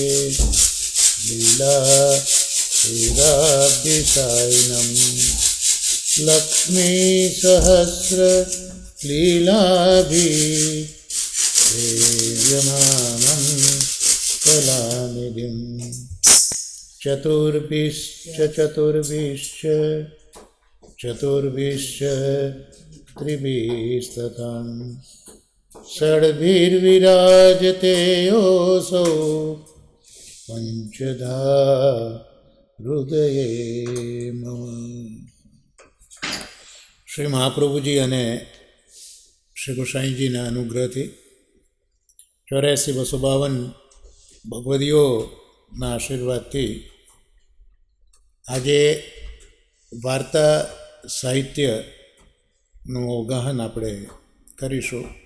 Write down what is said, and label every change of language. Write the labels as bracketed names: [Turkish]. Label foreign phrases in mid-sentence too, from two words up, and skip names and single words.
[Sanskrit] लीलाभिसायिनं लक्ष्मीसहस्रलीलाभिसेव्यमानं कलानिधिं चतुर्भिश्च त्रिभिस्तथां षड्भिर्विराजते योऽसौ पंचधा हृदये मम। [Gujarati] શ્રી મહાપ્રભુજી અને શ્રી ગોસાઈજીના અનુગ્રહથી 84-252 ભગવદીઓના આશીર્વાદથી આજે વાર્તા સાહિત્યનું અવગાહન આપણે કરીશું.